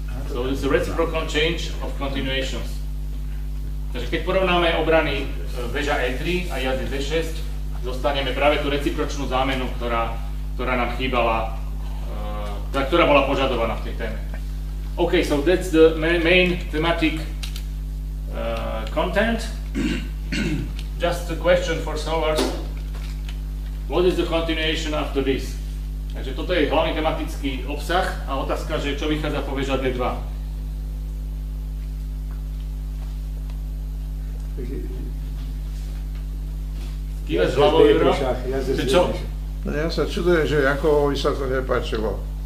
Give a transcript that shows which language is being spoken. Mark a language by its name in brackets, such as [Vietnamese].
[English] So it's a reciprocal change of continuations. [Slovak] Takže keď porovnáme obrany väža E3 a jazdec D6, dostaneme práve tú recipročnú zámenu, ktorá nám chýbala, ktorá bola požadovaná v tej téme. [English] Okay, so that's the main thematic content. Just a question for solvers. What is the continuation after this? [Slovak] Takže toto je hlavný tematický obsah a otázka, že čo vychádza po veža D2. Kývaš hlavou, Juro? Čo? No ja sa čudujem, že Jankovovi sa to nepáčilo.